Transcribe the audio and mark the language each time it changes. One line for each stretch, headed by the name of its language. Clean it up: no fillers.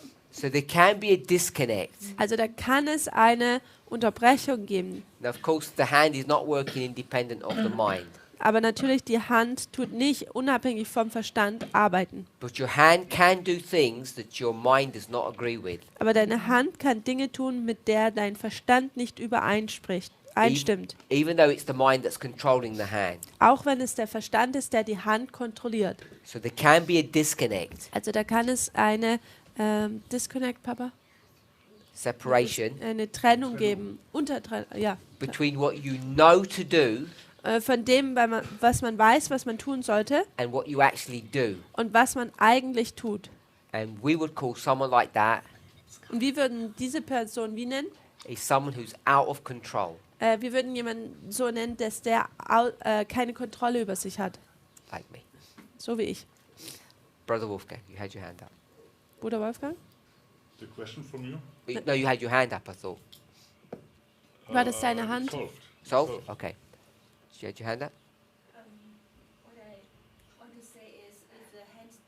English: So there can be a disconnect.
German: also da kann es eine Unterbrechung geben.
English: Now, of course, the hand is not working independent of the mind,
German: Aber natürlich, die Hand tut nicht unabhängig vom Verstand arbeiten.
English: but your hand can do things that your mind does not agree with.
German: Aber deine Hand kann Dinge tun, mit der dein Verstand nicht einstimmt.
English: Even though it's the mind that's controlling the hand.
German: Auch wenn es der Verstand ist, der die Hand kontrolliert.
English: So there can be a disconnect,
German: Also da kann es eine Disconnect, Papa?
English: separation
German: Eine Trennung geben. Ja.
English: between what you know to do
German: Von dem, was man weiß, was man tun sollte
English: and what you actually do.
German: und was man eigentlich tut.
English: And we would call someone like that
German: Und wir würden diese Person wie nennen?
English: is someone who's out of control,
German: Wir würden jemanden so nennen, dass der keine Kontrolle über sich hat.
English: like me.
German: So wie ich.
English: Brother Wolfgang, you had your hand up.
German: Bruder Wolfgang?
English: The question from you? No, you had your hand up, I thought.
German: War das deine Hand?
English: Solved. Solved? Okay. You had your hand up? What I want to say is if the hand